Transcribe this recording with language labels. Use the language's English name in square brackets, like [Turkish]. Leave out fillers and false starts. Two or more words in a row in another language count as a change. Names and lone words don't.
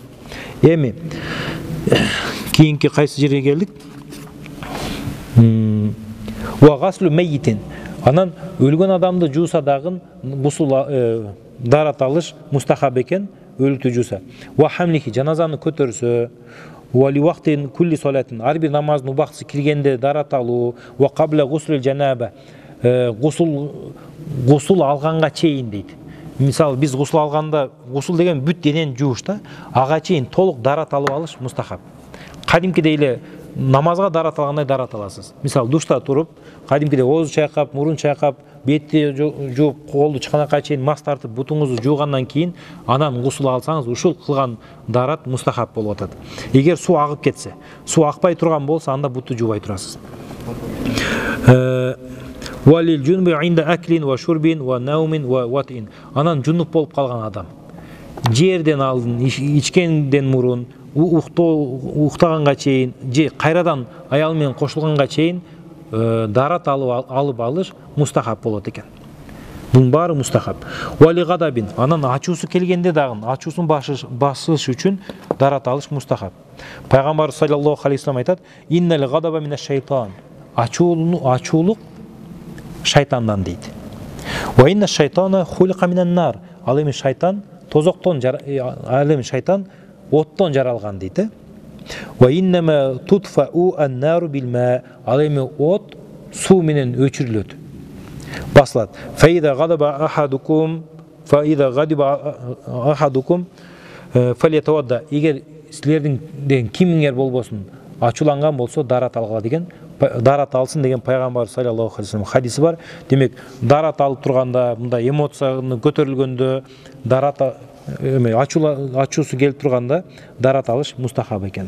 [Kyrgyz] Эми кийинки кайсы жерге келдик? [Arabic] وغسل الميت. [Kyrgyz] Анан өлгөн адамды жууса дагы гусул дарат алыш мустахаб экен, өлүктү жууса. [Arabic] وحمله, [Kyrgyz] жаназаны көтөрсө, [Arabic] ولوقت كل صلاة, [Kyrgyz] ар бир намаздын убактысы киргенде дарат алуу, [Arabic] وقبل غسل الجنابة, [Kyrgyz] гусул алганга чейин дейт. Мисалы, биз гусул алганда, гусул деген бүт денени жууш да, ага чейин толук дарат алып алыш мустахаб. Кадимкидей эле намазга дарат алгандай дарат аласыз. Мисалы, душта туруп, кадимкидей ооз чайкап, мурун чайкап, бетти жууп, колду чыканакка чейин мас тартып, бутуңузду жуугандан кийин анан гусул алсаңыз, ушул кылган дарат мустахаб болуп атат. Эгер суу агып кетсе, суу акпай турган болсо, анда буту жуубай турасыз. [Arabic] وللجنب عند أكل وشرب ونوم ووطء. [Kyrgyz] Анан жунуп болуп калган адам жерден алдын, ичкенден мурун, уктаганга чейин, же кайрадан аял менен кошулганга чейин дарат алып алыш мустахаб болот экен. Бунун баары мустахаб. [Arabic] وللغضب, [Kyrgyz] анан ачуусу келгенде дагы ачуусун басыш үчүн дарат алыш мустахаб. Пайгамбар [Arabic] صلى الله عليه وسلم [Kyrgyz] айтат: [Arabic] "إن الغضب من الشيطان." [Kyrgyz] Ачуулук шайтандан дейт. [Arabic] وإن الشيطان خلق من النار. [Kyrgyz] Ал эми шайтан тозоктон, ал эми шайтан оттон жаралган дейт. [Arabic] وإنما تطفأ النار بالماء. [Kyrgyz] Ал эми от суу менен өчүрүлөт. Басылат. [Arabic] فإذا غضب أحدكم فليتوضأ. [Kyrgyz] Эгер силердин кимиңер болбосун ачууланган болсо дарат алгыла деген, дарат алсын деген пайгамбар [Arabic] صلى الله عليه وسلم [Kyrgyz] хадиси бар. Демек, дарат алып турганда, мындай эмоцияны көтөрүлгөндө, дарат ачуусу келип турганда дарат алыш мустахаб экен.